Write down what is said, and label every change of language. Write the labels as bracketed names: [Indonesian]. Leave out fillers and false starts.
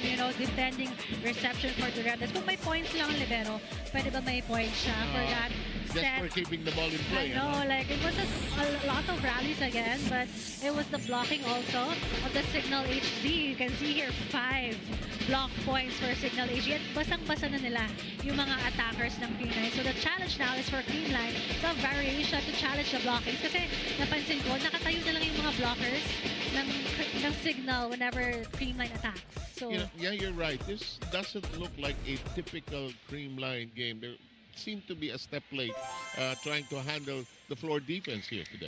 [English] You know, defending reception for Durendes. [Filipino] Kung may points lang libero, pwede ba may points siya for that [English] Just set? for keeping the ball in play. I know, like it was a lot of rallies again, but it was the blocking also of the Cignal HD. You can see here 5 block points for Cignal HD. [Filipino] At basang-basa na nila yung mga attackers ng Creamline. [English] So the challenge now is for Creamline, the variation to challenge the blockings. [Filipino] Kasi napansin ko, nakatayo na lang yung mga blockers ng Cignal [English] whenever Creamline attacks. [Filipino] So [English] You know, yeah, you're right. This doesn't look like a typical Creamline game. There seem to be a step late trying to handle the floor defense here today.